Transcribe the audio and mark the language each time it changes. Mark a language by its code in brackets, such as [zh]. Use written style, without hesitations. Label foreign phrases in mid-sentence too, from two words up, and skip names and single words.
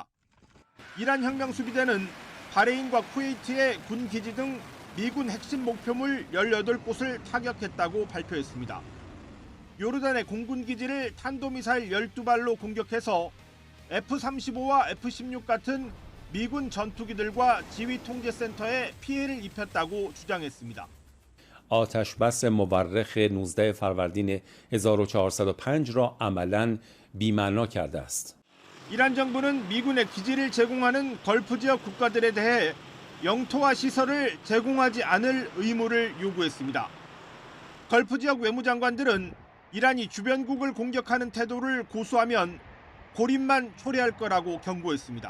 [ko] 이란 혁명수비대는 바레인과 쿠웨이트의 군 기지 등 미군 핵심 목표물 18곳을 타격했다고 발표했습니다. 요르단의 공군 기지를 탄도미사일 12발로 공격해서 F-35와 F-16 같은 미군 전투기들과 지휘통제센터에 피해를 입혔다고 주장했습니다. [fa] آتشبس مورخ 19 فروردین 1405 را عملاً بی‌معنا کرده است. [ko] 이란 정부는 미군의 기지를 제공하는 걸프 지역 국가들에 대해 영토와 시설을 제공하지 않을 의무를 요구했습니다. 걸프 지역 외무장관들은 이란이 주변국을 공격하는 태도를 고수하면 고립만 초래할 거라고 경고했습니다.